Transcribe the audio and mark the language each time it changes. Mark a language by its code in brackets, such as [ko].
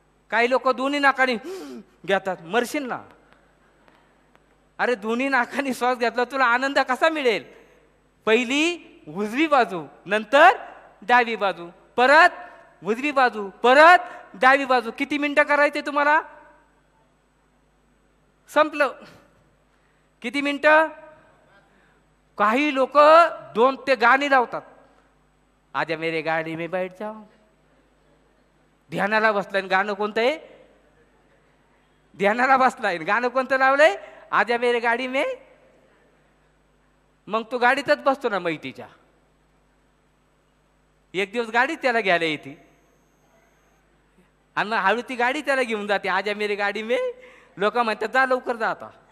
[mr] काही लोक दोन्ही नाकाने घेतात, मरशील ना. अरे दोन्ही नाकाने श्वास घेतला, तुला आनंद कसा मिळेल. पहिली उजवी बाजू, नंतर डावी बाजू, परत उजवी बाजू, परत डावी बाजू. किती मिनिटं करायचे तुम्हाला, संपलं. किती मिनिटं. काही लोक 2 ते गाणी लावतात, [hi] आजा मेरे गाडी में बैठ जाओ. [mr] ध्यानाला बसलाय, गाणं कोणतं आहे, ध्यानाला बसलाय, गाणं कोणतं लावलंय, [hi] आजा मेरे गाडी में. [mr] मग तो गाडीतच बसतो ना मैतीच्या. एक दिवस गाडी त्याला घ्यायला येते, आणि मग हळू ती गाडी त्याला घेऊन जाते, [hi] आजा मेरी गाडी में. [mr] लोक म्हणतात जा लवकर जा आता.